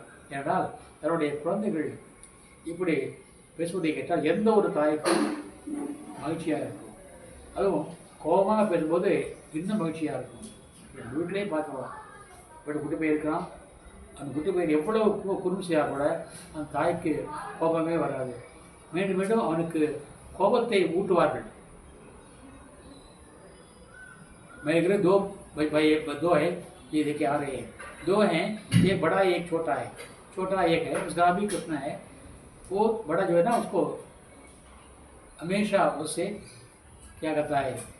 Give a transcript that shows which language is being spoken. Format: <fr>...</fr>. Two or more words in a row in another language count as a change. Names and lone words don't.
<ta>ஏனென்றால் தன்னுடைய குழந்தைகள் இப்படி பேசுவதை கேட்டால் எந்த ஒரு தாய்க்கும் மகிழ்ச்சியாக இருக்கும், அதுவும் கோபமாக பேசும்போது இன்னும் மகிழ்ச்சியாக இருக்கும்। என் வீட்டிலே பார்க்கலாம், வீட்டு குட்டி பையன் இருக்கிறான், அந்த குட்டி பையன் எவ்வளோ குறும்புசியாக கூட அந்த தாய்க்கு கோபமே வராது, மீண்டும் மீண்டும் அவனுக்கு கோபத்தை ஊட்டுவார்கள்।</ta> <hi>मेरे घर दो है, ये देखिए आ रहे हैं, दो हैं, एक बड़ा एक छोटा है, छोटा एक है, उसका भी कृष्ण है, वो बड़ा जो है ना उसको हमेशा उससे क्या करता है,</hi>